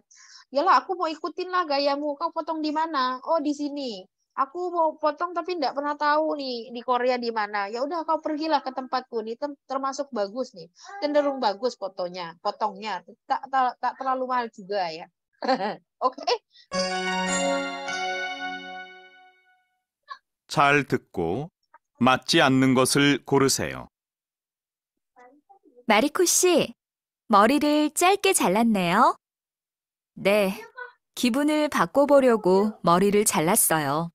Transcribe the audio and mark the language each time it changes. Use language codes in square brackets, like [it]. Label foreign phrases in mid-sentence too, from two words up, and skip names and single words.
[id] Yalah, aku mau ikutin lah gayamu. Kau potong di mana? Oh, di sini. Aku mau potong tapi nggak pernah tahu nih di Korea di mana. Ya udah kau pergilah ke tempatku nih, termasuk bagus nih, cenderung bagus potongnya, tak terlalu mahal juga ya. Oke. [ko] 잘 듣고 맞지 않는 것을 고르세요. 마리코 씨, 머리를 짧게 잘랐네요. 네, 기분을 바꿔보려고 머리를 잘랐어요.